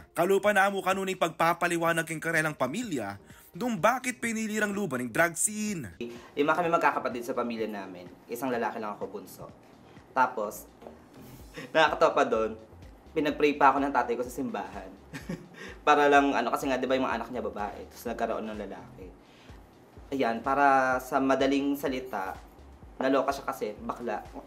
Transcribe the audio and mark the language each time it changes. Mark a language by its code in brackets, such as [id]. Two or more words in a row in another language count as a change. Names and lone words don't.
[pam] Kalupa na amo kanuning pagpapaliwanag keng karelang pamilya nung bakit pinilirang luba ng drag scene. [tl] 5 kami magkakapatid sa pamilya namin. Isang lalaki lang ako bunso. Tapos, nakakatawa pa doon, pinag-pray pa ako ng tatay ko sa simbahan. Para lang, kasi nga, di ba yung mga anak niya babae, tapos nagkaroon ng lalaki. Ayan, para sa madaling salita, naloka siya kasi, bakla.